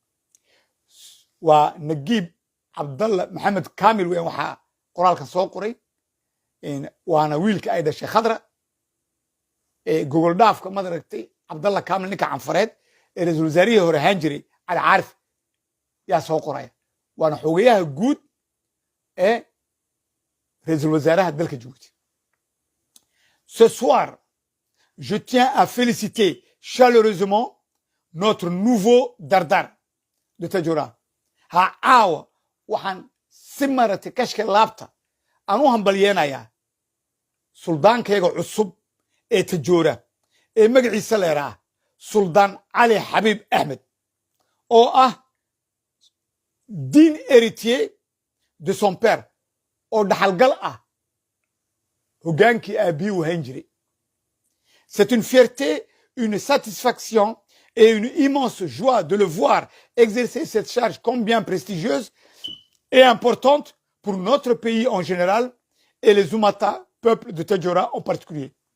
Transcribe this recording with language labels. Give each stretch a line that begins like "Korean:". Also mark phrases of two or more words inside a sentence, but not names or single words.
Somali: waa nagiib cabdalla maxamed kamil weyan waxaa qoraalkan soo qoray waana wiilka ay dhashay khadra gogol dhaafka mad aragtay cabdalla kamil ninka canfareed ee ra-iisul wasaarihii hore ahaan jiray cali caarif yaa soo qoraya waana xogayaha guud ee ra-iisul wasaaraha dalka jabuuti
French: ce soir je tiens à féliciter chaleureusement notre nouveau dardar de Tadjoura
Somali: ha caawa waxaan si maratay kashka laabta aan u hambalyeenayaa suldaankayga cusub ee Tadjoura ee magaciisa leeraa suldaan cali xabiib axmed oo ah
French: digne héritier de son père
Somali: oo dhaxalgal ah hoggaankii aabbihii uu hayn jiray
French: c'est une fierté une satisfaction et une immense joie de le voir exercer cette charge combien prestigieuse et importante pour notre pays en général et les Oumata, peuple de Tadjoura en particulier.